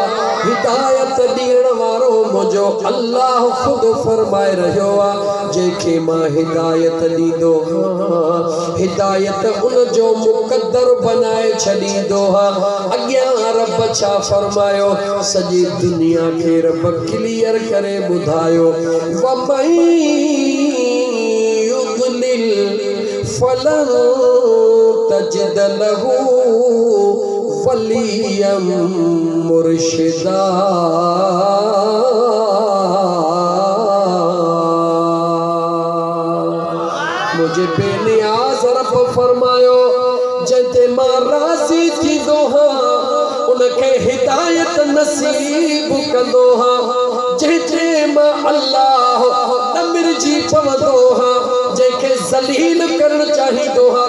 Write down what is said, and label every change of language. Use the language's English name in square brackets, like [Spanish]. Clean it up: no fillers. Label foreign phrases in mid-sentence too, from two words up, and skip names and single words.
[Sindhi] हिदायत ॾियण वारो मुंहिंजो अल्लाह ख़ुदि फरमाए रहियो आहे, जंहिंखे मां हिदायत ॾींदो आहियां, हिदायत उन जो मुक़द्दर बनाए छॾींदो आहे। अॻियां रब छा फरमायो? सॼी दुनिया खे रब क्लियर करे ॿुधायो [Arabic] فلن تجد له وليا مرشدا. [Sindhi] मुझे बेनियाज़ रब फरमायो जंहिंते मां राज़ी थींदो हां उनखे हिदायत नसीब कंदो हां, जंहिंते मां अल्लाह अमिरजी पवंदो हां, जंहिंखे ज़लील करणु चाहींदो हां।